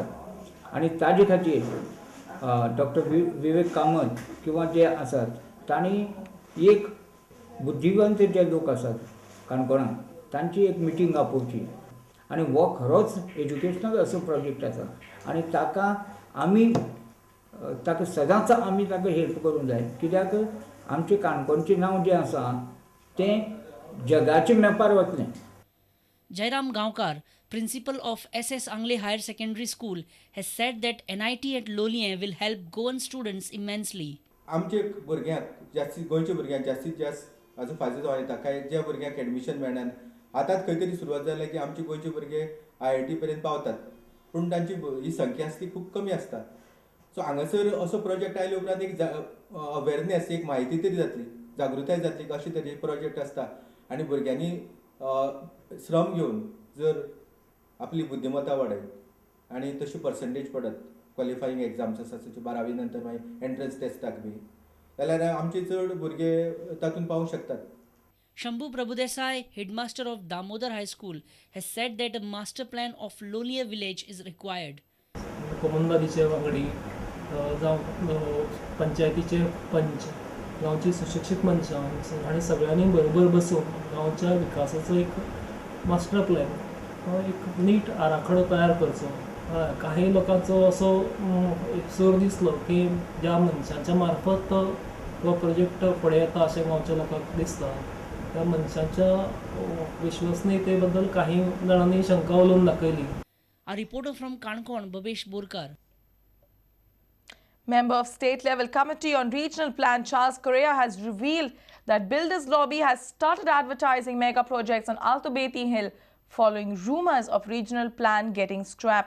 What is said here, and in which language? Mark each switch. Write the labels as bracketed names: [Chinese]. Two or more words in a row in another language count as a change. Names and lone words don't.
[Konkani] आनी ताजे खातीर डॉक्टर विवेक कामत किंवा जे आसात तांणी एक बुद्धिवंत जे लोक आसात काणकोणांत तांची एक मिटींग आपोवची आनी हो खरोच एज्युकेशनल असो प्रोजेक्ट आसा आनी ताका आमी ताका सदांच आमी ताका हेल्प करूंक जाय कित्याक आमचें काणकोणचें नांव जें आसा तें जगाच्या मॅपार वतलें. [English] Jairam Gaonkar, principal of SS Angle Higher Secondary School, has said that NIT at Lolier will help Goan students immensely. [Konkani] आमचे भुरग्यांक जास्तीत गोंयच्या भुरग्यांक जास्तीत जास्त हाजो फायदो जावं येता. कांय ज्या भुरग्यांक एडमिशन मेळना आतांच खंय तरी सुरवात जाल्या की आमचे गोंयचे भुरगे IIT पर्यंत पावतात पूण तांची ही संख्या आसा ती खूब कमी आसता. सो हांगासर असो प्रोजेक्ट आयले उपरांत एक अवेरनेस एक म्हायती तरी जातली जागृताय जातली कशें तरी प्रोजेक्ट आसता आनी भुरग्यांनी श्रम घेवन जर आपली बुद्धिमत्ता वाडयत आनी तशी पर्संटेज पडत [English] qualifying exams [Konkani] आसा तशें 12वी नंतर मागीर एंट्रन्स टेस्टाक बी जाल्यार आमचे चड भुरगे तातूंत पावूंक शकतात. [English] Shambhu Prabhudesai, headmaster of Damodar High School, has said that a master plan of Lolier village is required. [Konkani] कमलनाथीचे वांगडी जावं पंचायतीचे पंच गांवची सुशिक्षीत मनशां आनी सगळ्यांनी बरोबर बसून गांवच्या विकासाचो एक [English] master plan [Konkani] एक नीट आराखडो तयार करचो. काही लोकांचो असो सूर दिसलो की ज्या मनशांच्या मार्फत हो प्रोजेक्ट फुडें येता अशें गांवच्या लोकांक दिसता त्या मनशांच्या विश्वसनीयते बद्दल काही जणांनी शंका उलोवन दाखयली. [English] A reporter from Kankon, Babesh Borkar. Member of State Level Committee on Regional Plan Charles Correa has revealed that Builders Lobby has started advertising mega projects on Alto Beti Hill following rumors of regional plan getting scrapped.